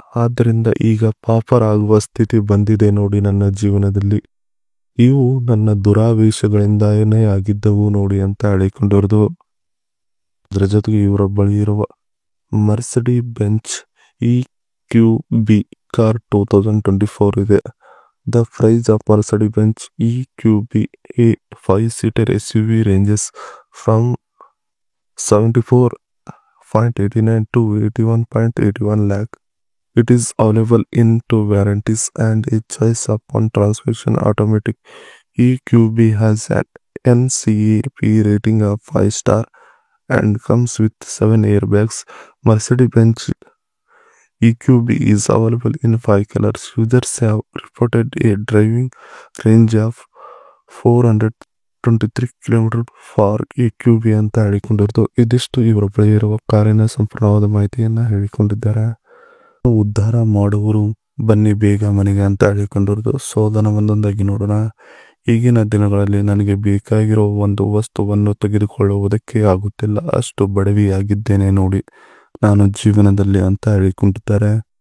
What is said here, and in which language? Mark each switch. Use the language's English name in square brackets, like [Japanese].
[Kannada] ಆದ್ರಿಂದ ಈಗ ಪಾಪರಾಗುವ ಸ್ಥಿತಿ ಬಂದಿದೆ ನೋಡಿ ನನ್ನ ಜೀವನದಲ್ಲಿ. ಇವು ನನ್ನ ದುರಾವೇಶಗಳಿಂದಾನೇ ಆಗಿದ್ದವು ನೋಡಿ ಅಂತ ಹೇಳಿಕೊಂಡಿರೋದು. ಅದರ ಜೊತೆಗೆ ಇವರ ಬಳಿ ಇರುವ ಮರ್ಸಿಡಿ ಬೆಂಚ್ EQB ಕಾರ್ 2024 ಇದೆ. [English] The price of Mercedes Benz EQB a 5-seater SUV ranges from 74.89 to 81.81 lakh. It is available in 2 warranties and a choice upon transmission automatic. EQB has an NCAP rating of 5 star and comes with 7 airbags. Mercedes-Benz EQB is available in 5 colors. Users have reported a driving range of 423 km for EQB [Kannada] ಅಂತ ಹೇಳಿಕೊಂಡಿರೋದು. ಇದಿಷ್ಟು ಇವರ ಬಳಿ ಇರುವ ಕಾರಿನ ಸಂಪೂರ್ಣವಾದ ಮಾಹಿತಿಯನ್ನ ಹೇಳಿಕೊಂಡಿದ್ದಾರೆ. ಉದ್ಧಾರ ಮಾಡುವರು ಬನ್ನಿ ಬೇಗ ಮನೆಗೆ ಅಂತ ಹೇಳಿಕೊಂಡಿರೋದು. ಸೊ ಅದನ್ನು ಒಂದೊಂದಾಗಿ ನೋಡೋಣ. ಈಗಿನ ದಿನಗಳಲ್ಲಿ ನನಗೆ ಬೇಕಾಗಿರೋ ಒಂದು ವಸ್ತುವನ್ನು ತೆಗೆದುಕೊಳ್ಳುವುದಕ್ಕೆ ಆಗುತ್ತಿಲ್ಲ, ಅಷ್ಟು ಬಡವಿಯಾಗಿದ್ದೇನೆ ನೋಡಿ ನಾನು ಜೀವನದಲ್ಲಿ ಅಂತ ಹೇಳಿಕೊಂಡಿದ್ದಾರೆ.